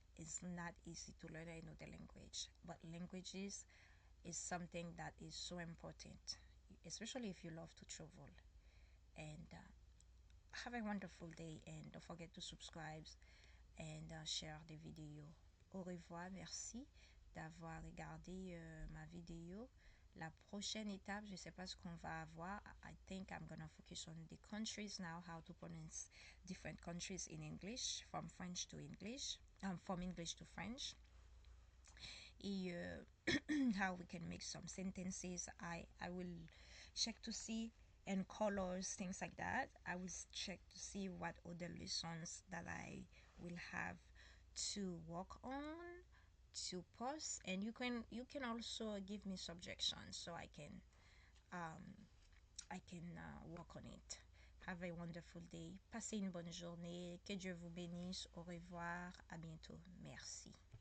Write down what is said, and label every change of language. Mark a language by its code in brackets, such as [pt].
[en] It's not easy to learn another language, but languages is something that is so important, especially if you love to travel. And have a wonderful day, and don't forget to subscribe and share the video. [fr] Au revoir, merci d'avoir regardé ma vidéo. La prochaine étape, je ne sais pas ce qu'on va avoir. [en] I think I'm gonna focus on the countries now, how to pronounce different countries in English, from French to English, from English to French. Et how we can make some sentences. I will check to see and colors, things like that. I will check to see what other lessons that I will have to work on to post, and you can also give me suggestions so I can work on it. Have a wonderful day. [fr] Passez une bonne journée. Que Dieu vous bénisse. Au revoir. À bientôt. Merci.